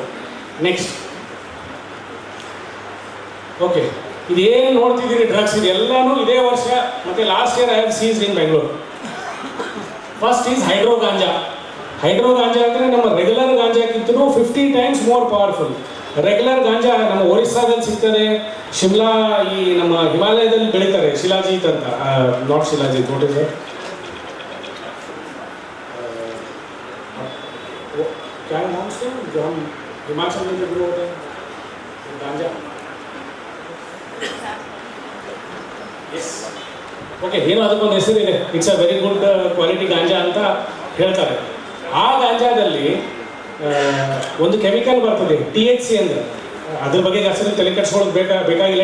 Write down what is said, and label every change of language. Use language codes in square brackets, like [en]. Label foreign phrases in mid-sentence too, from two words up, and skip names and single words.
[kn] ನೆಕ್ಸ್ಟ್ ಓಕೆ, ಇದೇನು ನೋಡ್ತಿದ್ದೀರಿ ಡ್ರಗ್ಸ್, ಇದೆಲ್ಲನೂ ಇದೇ ವರ್ಷ ಮತ್ತು [en] last year I have seized in Bengaluru. first is [kn] ಹೈಡ್ರೋ ಗಾಂಜಾ. ಹೈಡ್ರೋ ಗಾಂಜಾ ಅಂದರೆ ನಮ್ಮ ರೆಗ್ಯುಲರ್ ಗಾಂಜಾಕ್ಕಿಂತಲೂ [en] 50 times more powerful. [kn] ರೆಗ್ಯುಲರ್ ಗಾಂಜಾ ನಮ್ಮ ಒರಿಸ್ಸಾದಲ್ಲಿ ಸಿಗ್ತದೆ, ಶಿಮ್ಲಾ, ಈ ನಮ್ಮ ಹಿಮಾಲಯದಲ್ಲಿ ಬೆಳೀತಾರೆ, ಶಿಲಾಜೀತ್ ಅಂತ. [en] ನಾಟ್ ಶಿಲಾಜೀತ್, what is that? [hi] क्या नाम से जो हम हिमाचल में जो ग्रो होते हैं गांजा, [en] yes okay, [kn] ಏನು ಅದಕ್ಕೊಂದು ಹೆಸರಿದೆ, [en] it's a very good quality ganja [kn] ಅಂತ ಹೇಳ್ತಾರೆ. ಆ ಗಾಂಜಾದಲ್ಲಿ ಒಂದು ಕೆಮಿಕಲ್ ಬರ್ತದೆ THC ಅಂದರೆ, ಅದ್ರ ಬಗ್ಗೆ ಜಾಸ್ತಿ ತಲೆ ಕೆಡಿಸ್ಕೊಳ್ಳೋದು ಬೇಕಾಗಿಲ್ಲ.